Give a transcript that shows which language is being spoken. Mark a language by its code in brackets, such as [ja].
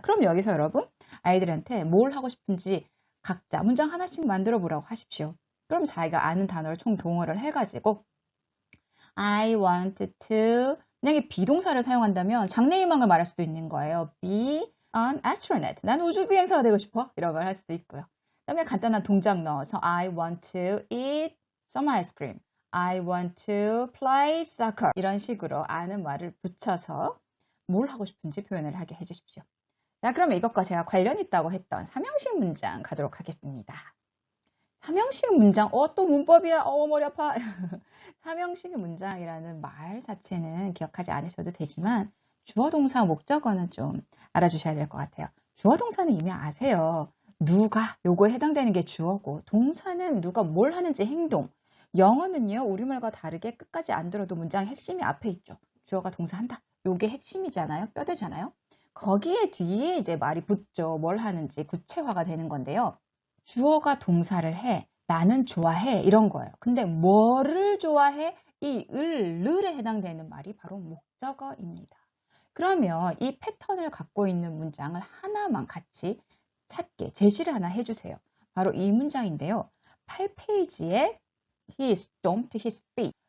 [ko] 그럼 여기서 여러분 아이들한테 뭘 하고 싶은지 각자 문장 하나씩 만들어 보라고 하십시오. 그럼 자기가 아는 단어를 총 동원을 해가지고 [en] I want to [ko] 만약에 비동사를 사용한다면 장래희망을 말할 수도 있는 거예요. [en] Be an astronaut. [ko] 난 우주비행사가 되고 싶어. 이런 걸 할 수도 있고요. 그 다음에 간단한 동작 넣어서 [en] I want to eat some ice cream. I want to play soccer. [ko] 이런 식으로 아는 말을 붙여서 뭘 하고 싶은지 표현을 하게 해주십시오. 자, 그러면 이것과 제가 관련 있다고 했던 삼형식 문장 가도록 하겠습니다. 삼형식 문장, 또 문법이야, 머리 아파. 삼형식 문장이라는 말 자체는 기억하지 않으셔도 되지만 주어, 동사, 목적어는 좀 알아주셔야 될 것 같아요. 주어, 동사는 이미 아세요. 누가, 요거에 해당되는 게 주어고 동사는 누가 뭘 하는지 행동. 영어는요, 우리말과 다르게 끝까지 안 들어도 문장의 핵심이 앞에 있죠. 주어가 동사한다. 요게 핵심이잖아요. 뼈대잖아요. 거기에 뒤에 이제 말이 붙죠. 뭘 하는지 구체화가 되는 건데요. 주어가 동사를 해. 나는 좋아해. 이런 거예요. 근데 뭐를 좋아해? 이 을에 해당되는 말이 바로 목적어입니다. 그러면 이 패턴을 갖고 있는 문장을 하나만 같이 찾게 제시를 하나 해주세요. 바로 이 문장인데요. 8페이지에 [en] He stomped his feet.